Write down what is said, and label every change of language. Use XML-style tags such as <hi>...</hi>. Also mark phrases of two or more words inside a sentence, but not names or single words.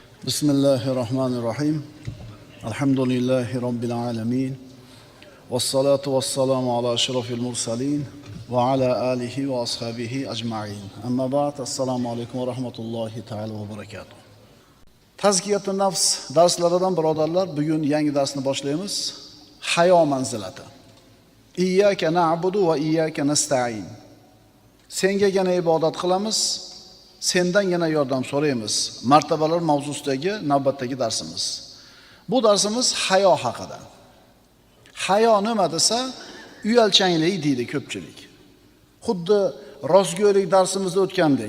<ar>بسم الله الرحمن الرحيم. الحمد لله رب العالمين. والصلاة والسلام على أشرف المرسلين وعلى آله وأصحابه أجمعين. أما بعد, السلام عليكم ورحمة الله تعالى وبركاته.</ar> <uz>Tazkiyatun nafs darslaridan birodarlar, bugun yangi darsni boshlaymiz. Hayo manzilati.</uz> <ar>إياك نعبد وإياك نستعين.</ar> <uz>Sengagina ibodat qilamiz, sendangina yordam so'raymiz. Martabalar mavzusidagi navbatdagi darsimiz. Bu darsimiz hayo haqida. Hayo nima desa, uyalchanglik deydi ko'pchilik. Xuddi rostgo'ylik darsimizda o'tgandek.</uz>